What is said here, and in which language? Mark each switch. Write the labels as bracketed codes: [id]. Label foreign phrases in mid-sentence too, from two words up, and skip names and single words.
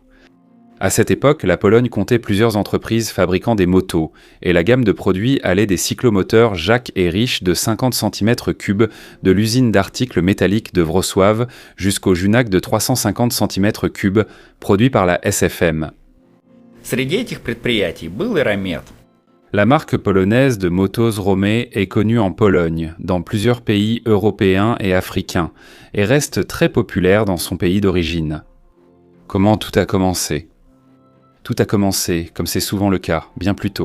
[fr] À cette époque, la Pologne comptait plusieurs entreprises fabriquant des motos, et la gamme de produits allait des cyclomoteurs Jacques et Rich de 50 cm3 de l'usine d'articles métalliques de Wrocław jusqu'au Junak de 350 cm3 produit par la SFM. [ru] Среди этих предприятий был и Ромет. [fr] La marque polonaise de motos Romet est connue en Pologne, dans plusieurs pays européens et africains, et reste très populaire dans son pays d'origine. Comment tout a commencé ? Tout a commencé, comme c'est souvent le cas, bien plus tôt.